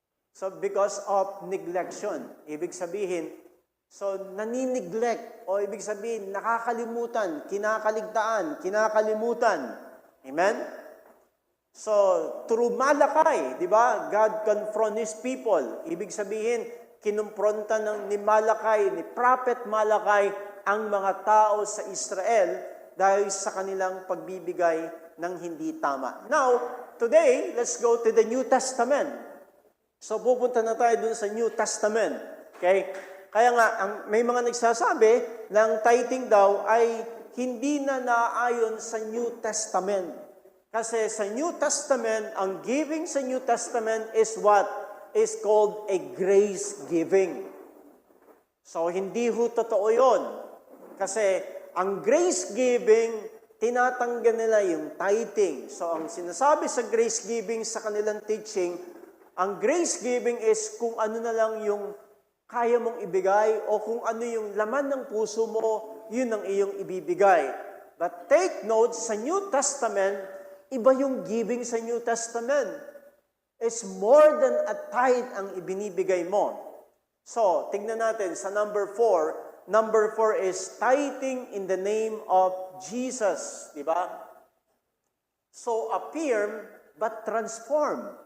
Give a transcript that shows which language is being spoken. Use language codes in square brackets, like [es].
[tl] So because of neglection, ibig sabihin, so naniniglect o ibig sabihin nakakalimutan, kinakalimutan. Amen? So through Malakay, di ba? [en] God confront His people. [tl] Ibig sabihin, kinumpronta ni Malakay, ni Prophet Malakay, ang mga tao sa Israel dahil sa kanilang pagbibigay ng hindi tama. [en] Now, today, let's go to the New Testament. [tl] So, pupunta na tayo dun sa New Testament. Okay? Kaya nga, may mga nagsasabi na ang tithing daw ay hindi na naayon sa New Testament. Kasi sa New Testament, ang giving sa New Testament is what is called a grace giving. So, hindi ho totoo yun. Kasi ang grace giving, tinatanggal nila yung tithing. So ang sinasabi sa grace giving sa kanilang teaching, ang grace giving is kung ano na lang yung kaya mong ibigay o kung ano yung laman ng puso mo, yun ang iyong ibibigay. But take note, sa New Testament, iba yung giving sa New Testament. [en] It's more than a tithe ang ibinibigay mo. [tl] So, tignan natin sa number 4. [en] Number 4 is tithing in the name of Jesus. Diba? So affirm but transform.